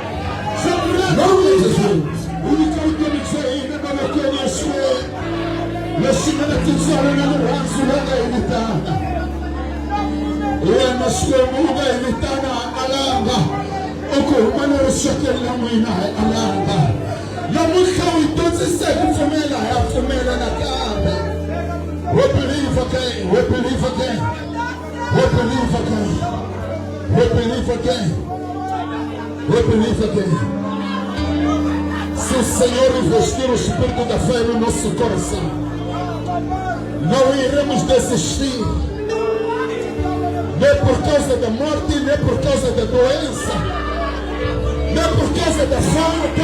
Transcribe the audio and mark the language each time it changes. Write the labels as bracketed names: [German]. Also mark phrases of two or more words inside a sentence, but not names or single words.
[Tsonga] Unikautomi bya hina mavokweni ya xikwembu lexi nga na tintswalo na rirhandzu va nga hi vitana. Wena xikwembu u nga hi vitana alanga, u ku huma na rixakeli la n'wina hi alanga. Namuntlha u hi dyondzise hi ku pfumela, hi ya pfumela nakambe. [English] We believe again, we believe again, we believe again, we believe again, we believe again. [Portuguese] Se o Senhor investir o espírito da fé no nosso coração, não iremos desistir, nem por causa da morte, nem por causa da doença, nem por causa da falta.